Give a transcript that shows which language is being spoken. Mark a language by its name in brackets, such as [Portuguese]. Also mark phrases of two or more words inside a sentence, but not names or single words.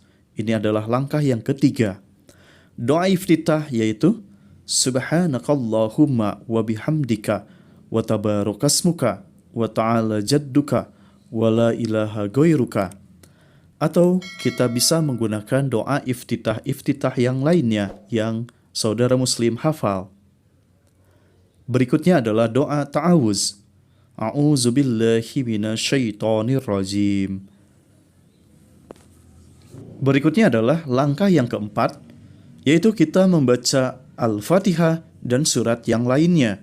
[Indonesian] Ini adalah langkah yang ketiga. Doa iftitah yaitu [Arabic] سبحانك اللهم وبحمدك وتبارك اسمك وتعالى جدك ولا إله غيرك. [Indonesian] Atau kita bisa menggunakan doa iftitah yang lainnya yang saudara muslim hafal. Berikutnya adalah doa ta'awuz. [Arabic] أعوذ بالله من الشيطان الرجيم. [Indonesian] Berikutnya adalah langkah yang keempat, yaitu kita membaca Al-Fatihah dan surat yang lainnya.